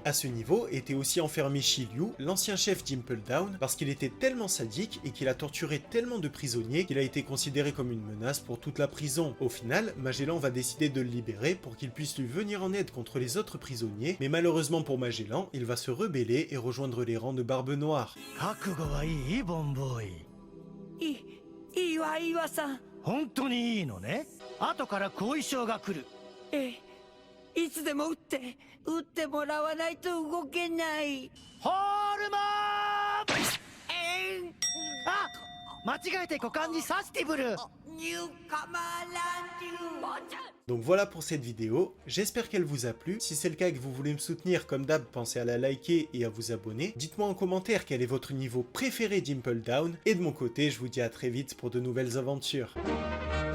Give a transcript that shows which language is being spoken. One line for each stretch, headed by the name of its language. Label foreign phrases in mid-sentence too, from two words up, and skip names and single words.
French: À ce niveau était aussi enfermé Shiryu, l'ancien chef Dimple Down, parce qu'il était tellement sadique et qu'il a torturé tellement de prisonniers qu'il a été considéré comme une menace pour toute la prison. Au final, Magellan va décider de le libérer pour qu'il puisse lui venir en aide contre les autres prisonniers, mais malheureusement pour Magellan, il va se rebeller et rejoindre les rangs de Barbe Noire.
Japanese: 覚悟はいいボンボーイ。いいわ岩さん。本当にいいのね。後から後遺症が来る。ええ、いつでも打ってもらわないと動けない。ホールマン。あ、間違えて股間にサスティブル。ニューカマーランデュー。
French: Donc voilà pour cette vidéo, j'espère qu'elle vous a plu. Si c'est le cas et que vous voulez me soutenir, comme d'hab, pensez à la liker et à vous abonner. Dites-moi en commentaire quel est votre niveau préféré Dimple Down. Et de mon côté, je vous dis à très vite pour de nouvelles aventures.